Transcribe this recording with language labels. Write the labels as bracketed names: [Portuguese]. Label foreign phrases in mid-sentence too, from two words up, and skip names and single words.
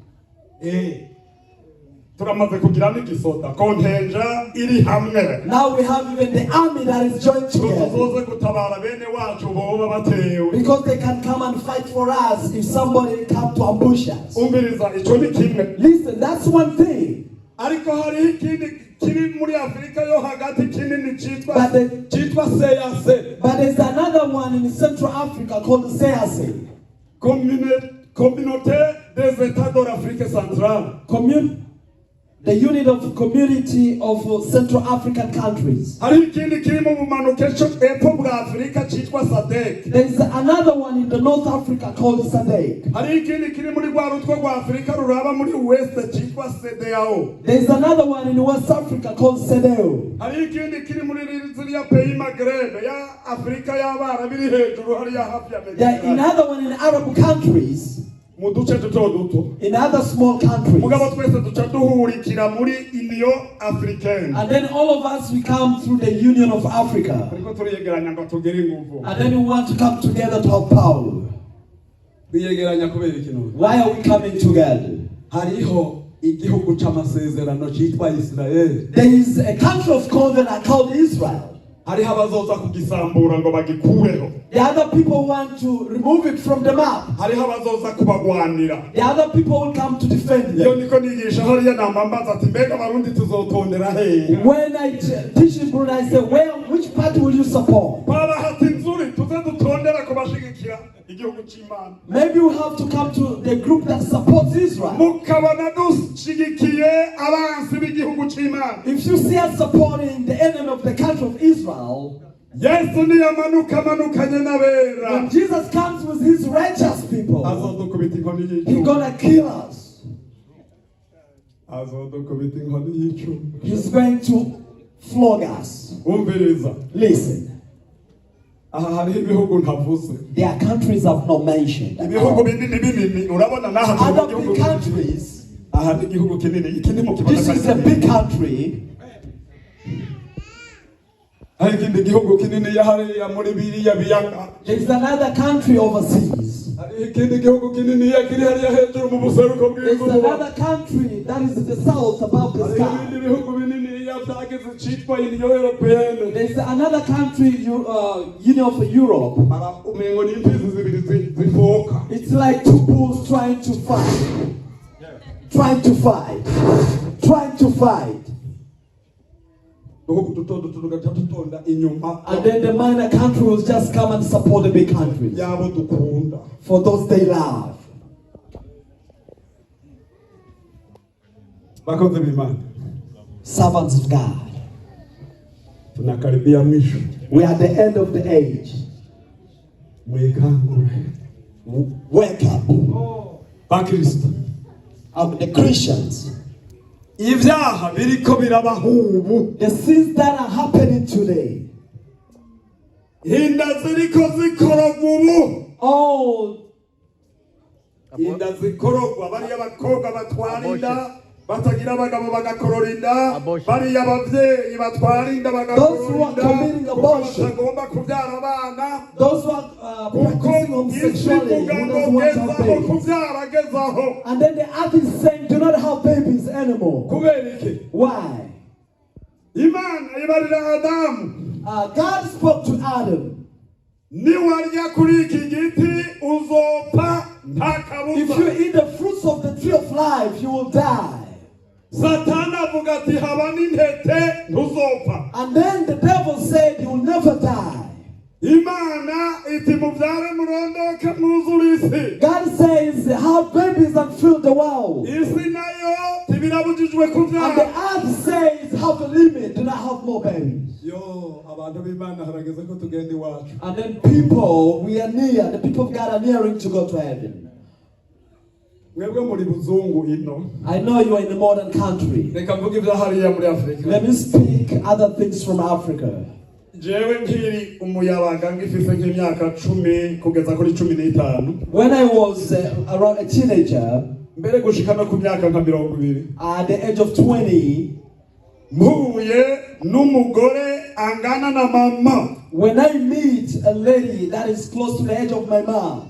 [English] Now we have even the army that is joined together, because they can come and fight for us if somebody comes to ambush us. Listen, that's one thing. But there's another one in Central Africa called CAC. [French] Communauté des États de l'Afrique centrale. [English] The unit of community of Central African countries. There's another one in the North Africa called SADC. There's another one in West Africa called CEDEAO. There's another one in Arab countries. [Rundi] mu duce duto duto. [English] In other small countries. [Rundi] Mugabo twese duca duhurikira muri Union Africaine. [English] And then all of us, we come through the Union of Africa. [Rundi] Ariko turiyegeranya ngo tugere ingufu. [English] And then we want to come together to have power. [Rundi] Biyegeranya kubera ikintu. [English] Why are we coming together? [Rundi] Hariho igihugu c'amasezerano citwa Israel. [English] There is a country of covenant called Israel. [Rundi] Hariho abazoza kugisambura ngo bagikureho. [English] The other people want to remove it from the map. [Rundi] Hariho abazoza kubagwanira. [English] The other people will come to defend [Rundi] Iyo [English] them. [Rundi] niko nigisha hariya namambaza ati mbega abarundi tuzotondera hehe. [English] When I teach in Burundi, I say, which party will you support? [Rundi] Baba hati nzuri tuze dutondera kubashigikira igihugu c'Imana. [English] Maybe we have to come to the group that supports Israel. [Rundi] Mukabana dushigikiye abansi b'igihugu c'Imana. [English] If you see us supporting the enemy of the country of Israel, [Rundi] Yesu niyamanuka manukanye n'abera. [English] when Jesus comes with his righteous people, [Rundi] Azodukubita inkoni [English] he's [Rundi] y'icumu. [English] gonna kill us. [Rundi] Azodukubita inkoni y'icumu. [English] He's going to flog us. [Rundi] Umviriza. [English] Listen, [Rundi] Aha hariho ibihugu ntavuze. [English] there are countries I've not mentioned. [Rundi] Ibihugu binini binini urabona naha turi mu [English] Other [Rundi] gihugu [English] big countries. [Rundi] aha ni igihugu kinini ikindi mu [English] This is a big country. [Rundi] hari ikindi gihugu kinini yahariya muri biriya biyaga. [English] There is another country overseas. [Rundi] Hari ikindi gihugu kinini yakiri hariya hejuru mu buseruko [English] There is [Rundi] bw'izuba. [English] another country that is in the south above the [Rundi] Hari [English] sky. [Rundi] ibindi bihugu binini yavyagize citwa Union Européenne. [English] There is another country, Union of Europe. [Rundi] Ara umengo ni imfizi zibiri zifoka. [English] It's like two bulls trying to fight. Trying to fight. Trying to fight. [Rundi] Ibihugu duto duto tugaca dutonda inyuma. [English] And then the minor country will just come and support the big countries. [Rundi] Yabo dukunda. [English] For those they love. [Rundi] Bakoze b'Imana. [English] Servants of God. [Swahili] Tunakaribia mwisho. [English] We are at the end of the age. [Rundi] Mwekangure. [English] Wake up. [Rundi] Bakristo. [English] The Christians. [Rundi] Ivyaha biriko birabahubu. [English] The sins that are happening today. [Rundi] Hinda ziriko zikorogwa ubu. [English] Oh, [Rundi] Hinda zikorogwa bariya bakobwa batwara inda batagira abagabo bagakorora inda. Bariya abavyeyi batwara inda bagakorora inda. Batagomba kuvyara abana. [English] those who are practicing homosexuality, who doesn't want to have babies. And then the earth is saying, do not have babies anymore. Why? [Rundi] Imana ibarira Adamu. [English] God spoke to Adam. [Rundi] Niwarya kuri iki giti uzopfa nta [English] If [Rundi] kabuza. [English] you eat the fruits of the tree of life, you will die. [Rundi] Satani avuga ati haba n'intete ntuzopfa. [English] And then the devil said, you will never die. [Rundi] Imana iti muvyare murondoke mwuzure isi. [English] God says, have babies and fill the world. [Rundi] Isi nayo tibirabujijwe [English] And the [Rundi] kuvyara. [English] earth says, have a limit, do not have more babies. [Rundi] Yo, abantu b'Imana harageze ko tugenda iwacu. [English] And then people, we are near, the people of God are nearing to go to heaven. [Rundi] Mwebwe muri buzungu ino. [English] I know you are in a modern country. [Rundi] Reka mvuge ibya hariya muri Afrika. [English] Let me speak other things from Africa. [Rundi] Jewe nkiri umuyabaga ngifise nk'imyaka 10 kugeza kuri 15. [English] When I was around a teenager, [Rundi] Mbere gushika no ku myaka nka 20. [English] at the age of 20, [Rundi] Mpuye n'umugore angana na mama. [English] when I meet a lady that is close to the age of my mom,